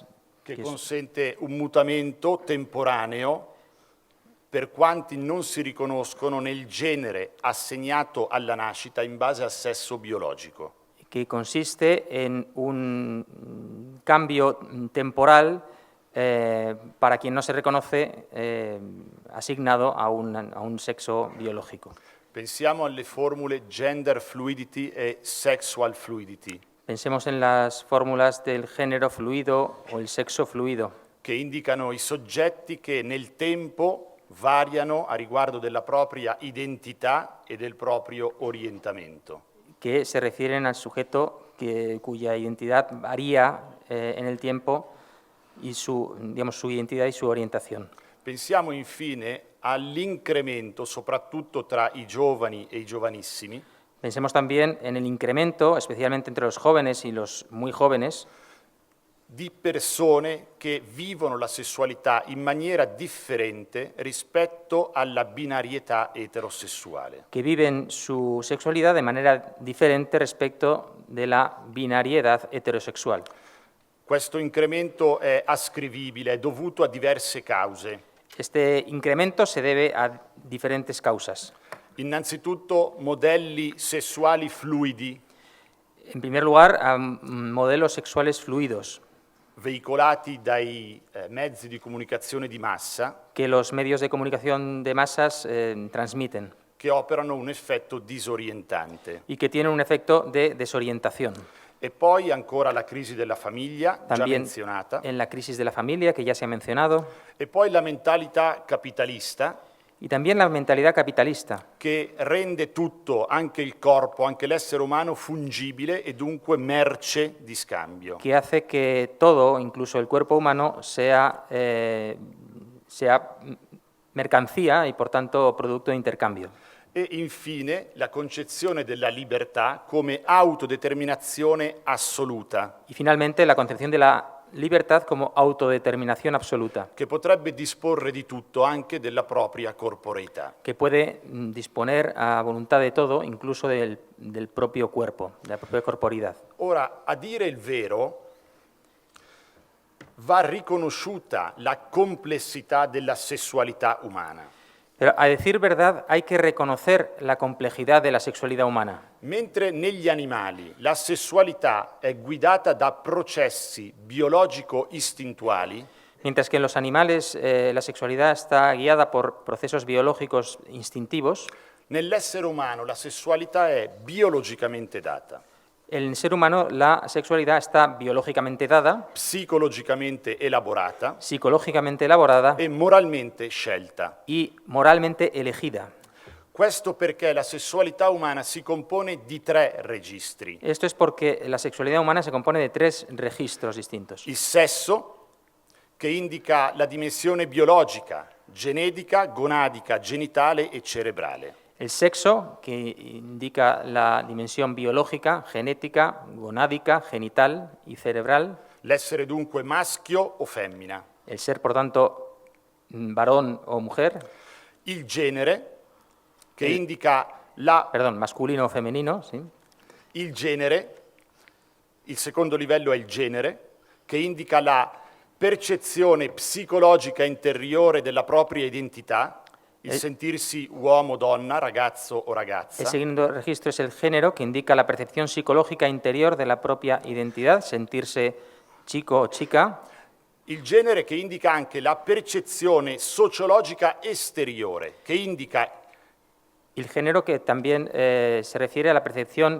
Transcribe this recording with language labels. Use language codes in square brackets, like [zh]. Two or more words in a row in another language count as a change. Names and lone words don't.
[it] che che consente un mutamento temporaneo per quanti non si riconoscono nel genere assegnato alla nascita in base al sesso biologico. [es] que consiste en un cambio temporal para quien no se reconoce asignado a un sexo biológico. [it] Pensiamo alle formule [en] gender fluidity [it] e [en] sexual fluidity, [es] Pensemos en las fórmulas del género fluido o el sexo fluido, [it] che indicano i soggetti che nel tempo variano a riguardo della propria identità e del proprio orientamento. [es] que se refieren al sujeto cuya identidad varía en el tiempo y su identidad y su orientación. [it] Pensiamo infine all'incremento, soprattutto tra i giovani e i giovanissimi, [es] Pensemos también en el incremento, especialmente entre los jóvenes y los muy jóvenes, [it] di persone che vivono la sessualità in maniera differente rispetto alla binarietà eterosessuale. [es] que viven su sexualidad de manera diferente respecto de la binariedad heterosexual. [it] Questo incremento è ascrivibile, è dovuto a diverse cause. [es] Este incremento se debe a diferentes causas. [it] Innanzitutto modelli sessuali fluidi, [es] En primer lugar, a modelos sexuales fluidos, [it] veicolati dai mezzi di comunicazione di massa, [es] que los medios de comunicación de masas transmiten [it] che operano un effetto disorientante. [es] y que tienen un efecto de desorientación. [it] E poi ancora la crisi della famiglia, già [es] También [it] menzionata, [es] en la crisis de la familia, que ya se ha mencionado, [it] e poi la mentalità capitalista, [es] y también la mentalidad capitalista, [it] che rende tutto, anche il corpo, anche l'essere umano, fungibile e dunque merce di scambio. [es] que hace que todo, incluso el cuerpo humano, sea mercancía y, por tanto, producto de intercambio. [it] E infine la concezione della libertà come autodeterminazione assoluta, [es] Y, finalmente, la concepción de la libertad como autodeterminación absoluta, [it] che potrebbe disporre di tutto, anche della propria corporeità. [es] que puede disponer a voluntad de todo, incluso del propio cuerpo, de la propia corporidad. [it] Ora, a dire il vero, va riconosciuta la complessità della sessualità umana. [es] Pero, a decir verdad, hay que reconocer la complejidad de la sexualidad humana. [it] Mentre negli animali la sessualità è guidata da processi biologico-istintuali, [es] Mientras que en los animales la sexualidad está guiada por procesos biológicos instintivos, [it] nell'essere umano la sessualità è biologicamente data, [es] en el ser humano la sexualidad está biológicamente dada, [it] psicologicamente elaborata [es] psicológicamente elaborada [it] e moralmente scelta. [es] y moralmente elegida. [it] Questo perché la sessualità umana si compone di 3 registri: [es] Esto es porque la sexualidad humana se compone de 3 registros distintos. [it] il sesso, che indica la dimensione biologica, genetica, gonadica, genitale e cerebrale. [es] El sexo, que indica la dimensión biológica, genética, gonádica, genital y cerebral. [it] L'essere dunque maschio o femmina. [es] El ser, por tanto, varón o mujer. [it] Il genere, che indica la... [es] Perdón, masculino o femenino, sí. [it] Il genere, il secondo livello è il genere, che indica la percezione psicologica interiore della propria identità, il sentirsi uomo, donna, ragazzo o ragazza. [es] El segundo registro es el género, que indica la percepción psicológica interior de la propia identidad, sentirse chico o chica. [it] Il genere che indica anche la percezione sociologica esteriore, che indica [es] El género, que también se refiere a la percepción sociológica exterior, [it] che indica